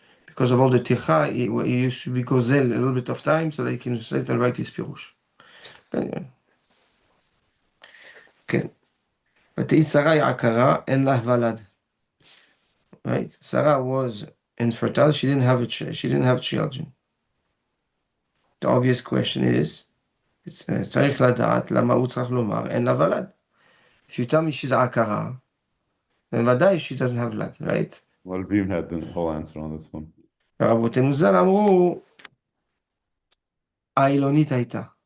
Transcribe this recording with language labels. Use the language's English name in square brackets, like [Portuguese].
[English] Because of all the Ticha, he used to be gozel a little bit of time so that he can sit and write his Pirush. [Hebrew] Okay. ותהי שרי עקרה, אין לה ולד. Right? [English] Sarah was infertile. She didn't have children. The obvious question is, [Hebrew] צריך לדעת למה הוא צריך לומר אין לה ולד. [English] If you tell me she's עקרה, then ודאי she doesn't have blood, right? Well, Beam had the whole answer on this one. [Hebrew] רבותינו ז"ל אמרו, העילונית הייתה.